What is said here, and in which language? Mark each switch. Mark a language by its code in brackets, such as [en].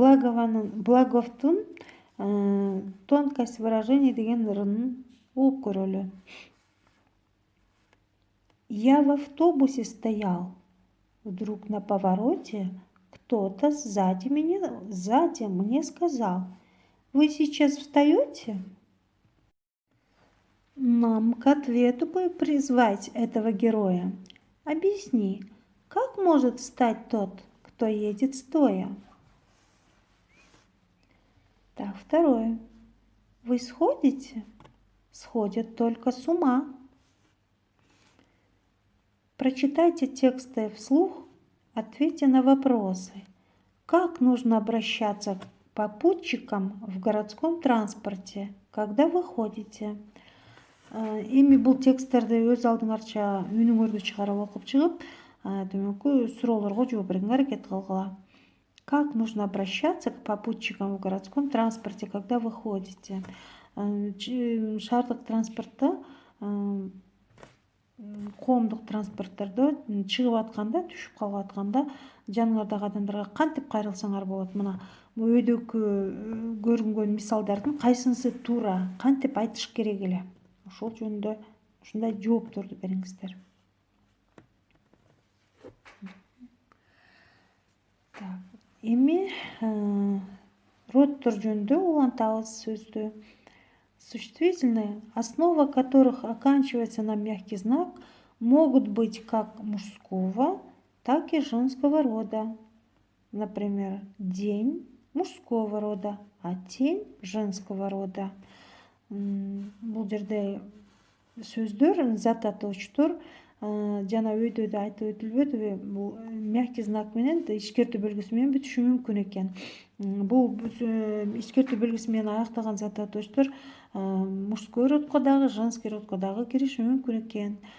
[ky] Благовтун «Тонкость выражений» деген ырынын угуп көрөлү. [ru] Я в автобусе стоял. Вдруг на повороте кто-то сзади мне сказал: «Вы сейчас встаете?» Нам к ответу бы призвать этого героя. Объясни, как может встать тот, кто едет стоя? Так, второе. Вы сходите? Сходят только с ума. Прочитайте тексты вслух, ответьте на вопросы. Как нужно обращаться к попутчикам в городском транспорте, когда вы ходите? [ky] Эми бул тексттерди өз алдыңарча үнүңөрдү чыгарып окуп чыгып, төмөнкү суроолорго жооп берүүгө аракет кылгыла. [ru] Как нужно обращаться к попутчикам в городском транспорте, когда вы ходите? [ky] Шаардык транспортто, коомдук транспорттордо чыгып атканда, түшүп калып атканда жаныңардагы адамдарга кантип кайрылсаңар болот? Мына өйдөгү көрүнгөн мисалдардын кайсынысы туура, кантип айтыш керек эле? Ошол жөнүндө ушундай жоопторду бериңиздер. Эми роддор жөнүндө улантабыз сөздү. [ru] Существительные, основа которых оканчивается на мягкий знак, могут быть как мужского, так и женского рода. Например, день мужского рода, а тень женского рода. [ky] Бул жерде сөздөр, зат атоочтор жана өйдө айтып өтүлбөдүбү? Бул мягкий знак менен ишкертүү белгиси менен бүтүшү мүмкүн экен. Бул ишкертүү белгиси менен аяктаган зат атоочтор мужской родко дагы, женский родко дагы кириши мүмкүн экен.